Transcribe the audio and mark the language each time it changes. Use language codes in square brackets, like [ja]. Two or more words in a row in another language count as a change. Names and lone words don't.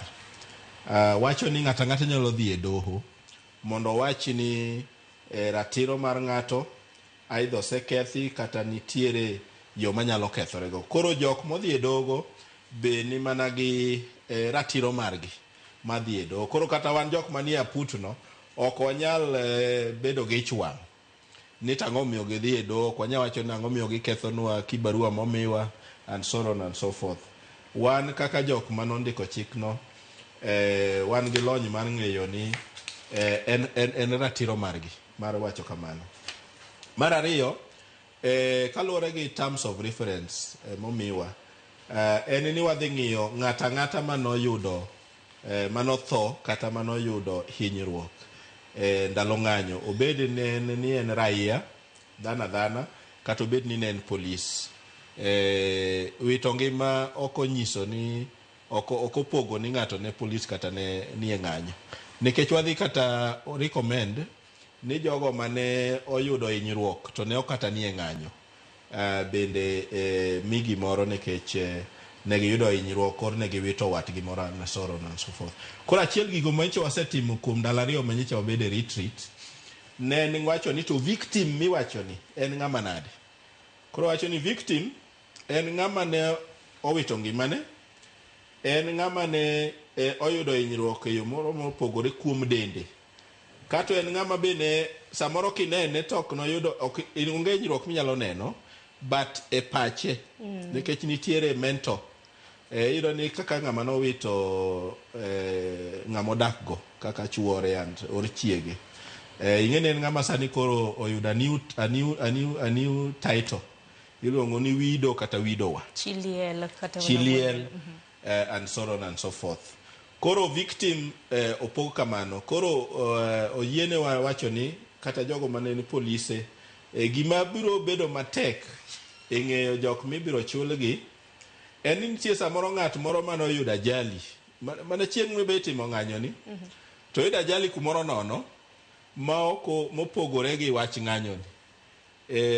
[luo] Wacho ni ng'ata nyalo dhi e doho mondo wach ni ratiro mar ng'ato aidha osekethi kata nitiere yo manyalo kethorego. Koro jok modhi e dogo be ni mana gi ratiro margi madhi e doho. Koro kata wan jok manie aputno ok wanyal bedo gi chwang' ni tang'o miyo gidhi e doho, ok wanyal wacho ni ang'o miyo gikethonwa kibarua momiwa [en] and so on and so forth. [luo] Wan kaka jok manondiko chikno wan gi lony mar ng'eyo ni en ratiro margi mar wacho kamano. Mar ariyo, kaluwore gi [en] terms of reference [luo] momiwa, en ni wadhi ng'iyo ng'ata manoyudo manotho kata manoyudo hinyruok ndalo ng'anyo, obed ni en raia dhana kata obed ni en polis. Wito ngima ok onyiso ni ok opogo ni ng'ato ne polis kata ni e ng'anyo. Nikech wadhi kata recommend ni jogo mane oyudo hinyruok to ne ok kata ni e ng'anyo bende migi moro nikech ne giyudo hinyruok kor ne giwito watgi moro [en] and so on and so forth. [luo] Koro achiel gigo manyicha wasetimo kuom ndalo ariyo manyicha wabede retreat ne wacho ni to victim miwacho ni en ng'ama nade. Koro wacho ni victim en ng'ama ne owito ngimane, en ng'ama ne oyudo hinyruok e yo moro mopogore kuom dende, kato en ng'ama bende samoro kinene to ok noyudo onge hinyruok minyalo neno but e pache nikech nitiere mentor. Iyudo ni kaka ng'ama nowito ng'ama odakgo kaka chuore [en] and or [luo] chiege. Ing'eni en ng'ama sani koro oyudo [en] a new title. [luo] Iluongo ni widow kata widower. [en] Chiliel and so on and so forth. [luo] Koro victim opog kamano. Koro oyiene wacho ni kata jogo mane ni polise gima biro bedo matek e ng'eyo jok mibiro chulgi en ni nitie samoro ng'at moro mane oyudo ajali mana chieng' mibe timo ng'anyo ni to oyudo ajali kumoro nono ma ok mopogore gi wach ng'anyo ni.